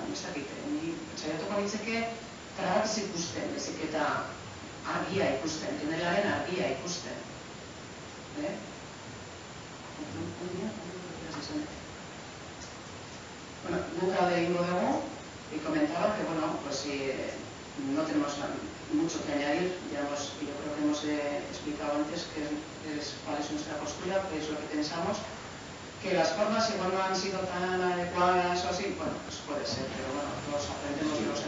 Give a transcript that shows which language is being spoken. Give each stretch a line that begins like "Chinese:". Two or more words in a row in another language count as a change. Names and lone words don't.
Basque: Ni saiatuko nintzeke, trabak ez ikusten, bezik eta argia ikusten, tunelaren argia ikusten. Guk alde egingo dugu,
Spanish: y comentaba que, no tenemos mucho que añadir, yo creo que hemos explicado antes cuál es nuestra postura, qué es lo que pensamos, que las formas igual no han sido tan adecuadas o así, pues puede ser, pero todos aprendemos y los...